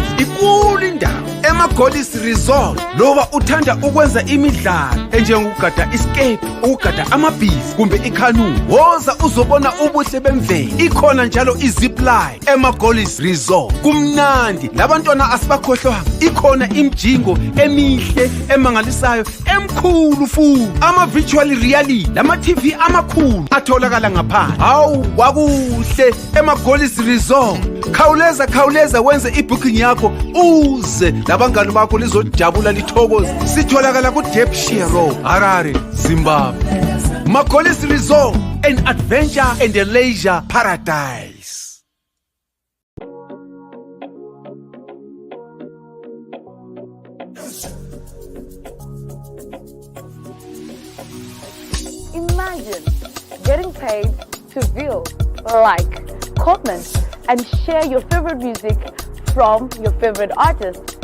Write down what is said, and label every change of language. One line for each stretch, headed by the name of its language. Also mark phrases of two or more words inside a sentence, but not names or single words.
North Ndebele: Ikulu indawo ema-Golis Resort loba uthanda ukwenza imidlalo enjengokugada iskepe, ukugada amabhizi kumbe ikhanuni. Woza uzobona ubuhle bemvelo. Ikhona njalo izipline ema-Golis Resort. Kumnandi labantwana asibakhohlwanga. Ikhona imjingo emihle emangalisayo emkhulu futhi. Ama-
English: virtual reality
North Ndebele: lama-TV amakhulu atholakala ngaphandle. Hawu kwakuhle ema-Golis Resort. Khawuleza wenze ibooking yakho uze labangani bakho lizojabula lithokoze. Sitholakala ku-Depshire Road, Harare, Zimbabwe.
English: Ma-Golis Resort, an adventure and a leisure paradise. Imagine getting paid to view, like, comment, and share your favorite music from your favorite artist.